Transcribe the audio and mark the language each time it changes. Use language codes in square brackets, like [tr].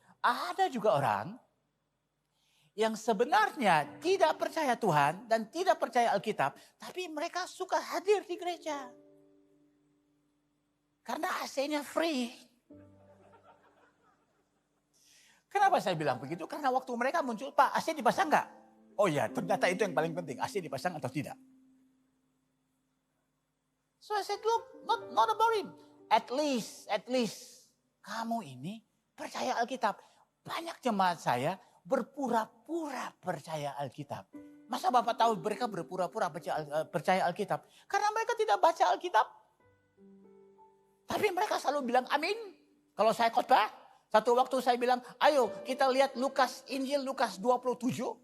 [id] Ada juga orang yang sebenarnya tidak percaya Tuhan dan tidak percaya Alkitab, tapi mereka suka hadir di gereja. Karena AC-nya free. Kenapa saya bilang begitu? Karena waktu mereka muncul, Pak, AC dipasang enggak? Oh ya, ternyata itu yang paling penting. AC dipasang atau tidak. [en] So I said, look, not about it. At least, [id] kamu ini percaya Alkitab. Banyak jemaat saya berpura-pura percaya Alkitab. Masa Bapak tahu mereka berpura-pura percaya Alkitab? Karena mereka tidak baca Alkitab. Tapi mereka selalu bilang amin. Kalau saya khotbah, satu waktu saya bilang, ayo kita lihat Injil Lukas 27.